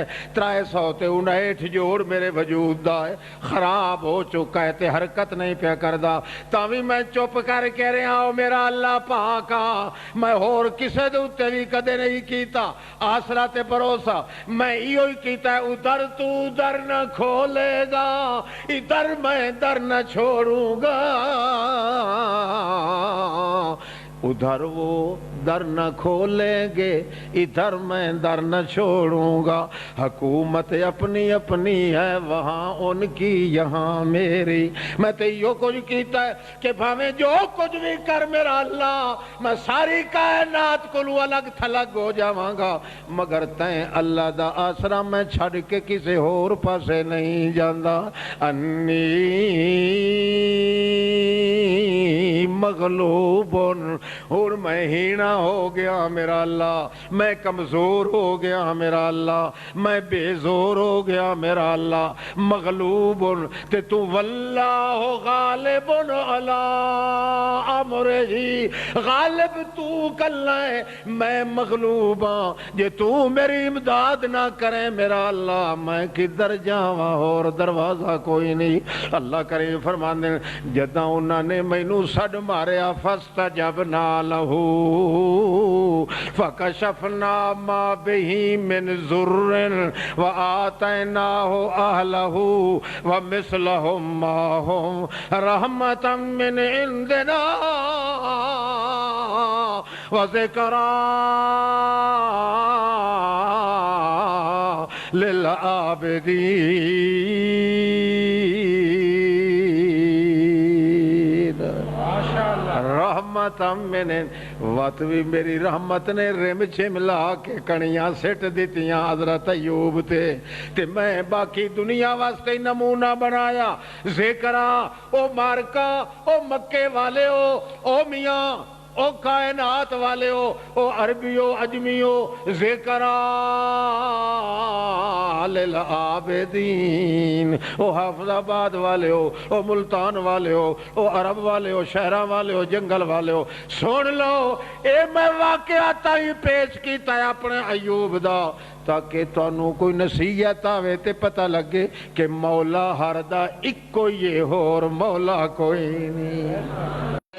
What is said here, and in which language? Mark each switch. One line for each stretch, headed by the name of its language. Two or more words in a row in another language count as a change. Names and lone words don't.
Punjabi: 359 جوڑ میرے وجود دا ہے، خراب ہو چکا ہے تے حرکت نہیں پیا کردا. تاوی میں چپ کر کہہ رہا ہوں میرا اللہ پاک آ، میں ہور کسے دے اتے بھی کدے نہیں کیتا آسرا تے بھروسہ. میں ایہو ہی کیتا ہے,
Urdu: ادھر تو در نہ کھولے گا، ادھر میں در نہ چھوڑوں گا، ادھر وہ در نہ کھولیں گے، ادھر میں در نہ چھوڑوں گا. حکومت اپنی اپنی ہے، وہاں ان کی یہاں میری.
Punjabi: میں تو یو کچھ کیتا ہے کہ بھاویں جو کچھ بھی کر میرا اللہ، میں ساری کائنات کو الگ تھلگ ہو جاواں گا, مگر تیں اللہ دا آسرا میں چھڈ کے کسی ہور پاسے نہیں جاندا.
Arabic: أني مغلوب,
Punjabi: اور میں ہینا ہو گیا میرا اللہ، میں کمزور ہو گیا میرا اللہ، میں بےزور ہو گیا میرا اللہ. مغلوب تے تو
Arabic: والله غالب على أمره,
Punjabi: غالب تو کلا ہے، میں مغلوب ہاں. جے تو میری امداد نہ کرے میرا اللہ، میں کدھر جاواں، اور دروازہ کوئی نہیں. اللہ کریم فرماندے جداں انہاں نے مینوں سد ماریا,
Arabic: فاستجبنا له فكشفنا ما به من ضر وآتيناه أهله ومثلهم معهم رحمة من عندنا وذكرى للعابدين.
Punjabi: رحمت وت بھی میری رحمت نے رم جھملا کے کنیاں سٹ دتیاں حضرت ایوب تے میں باقی دنیا واسطے نمونہ بنایا. ذکرا او مارکہ او مکے والے او میاں او کائنات والے او عربیو عجمیو, ज़िक्रा
Arabic: للعابدين,
Punjabi: او حافظ آباد والے او ملتان والے او عرب والے شہراں والے جنگل والے سن لو، اے میں واقعہ تائی پیش کیا اپنے ایوب دا، تاکہ تہانوں کوئی نصیحت آوے تے پتا لگے کہ مولا ہر دا اکو ہی ہے، ہور مولا کوئی نہیں.